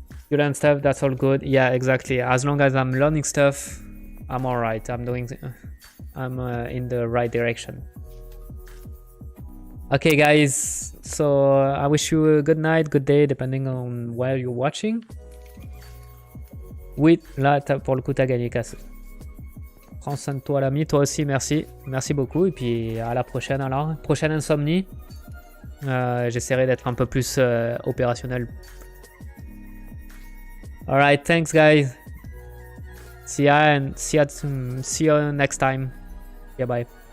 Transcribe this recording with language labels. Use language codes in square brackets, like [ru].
[en] You learn stuff, that's all good. Yeah, exactly. As long as I'm learning stuff, I'm all right. I'm in the right direction. Okay, guys. So I wish you a good night, good day, depending on where you're watching. [fr] Oui, là, pour le coup, t'as gagné, Casse. Prends soin de toi, l'ami. Toi aussi, merci. Merci beaucoup. Et puis, à la prochaine, alors. Prochaine insomnie. J'essaierai d'être un peu plus opérationnel. [en] Alright, thanks, guys. See you next time. Yeah, bye.